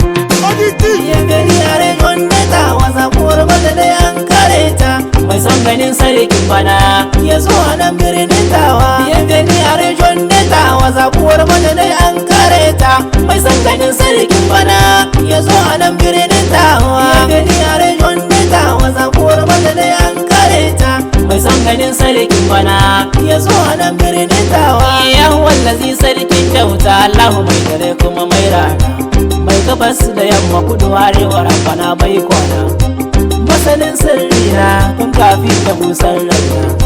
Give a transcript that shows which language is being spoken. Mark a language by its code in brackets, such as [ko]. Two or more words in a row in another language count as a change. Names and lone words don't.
[fr] Bienvenue à région de Tawa, [ha] zaɓuwar mu da dai an kare ta. Mai son ganin sarkin bana, ya zo a nan birnin Tawa. [fr] Bienvenue à région de Tawa, [ha] zaɓuwar mu da dai an kare ta. Mai son ganin sarkin bana, ya zo a nan birnin Tawa. [fr] Bienvenue à région de Tawa, [ha] zaɓuwar mu da dai an kare ta. Mai son ganin sarkin bana ya zo a nan birnin tawa. Ya wallazi sarkin kyauta, Allahu mai dare kuma mai rana. Mai gabas da yamma, kudu, arewa, rabbana bai kwana. Masanin sirri na tun kafin ya busar raina.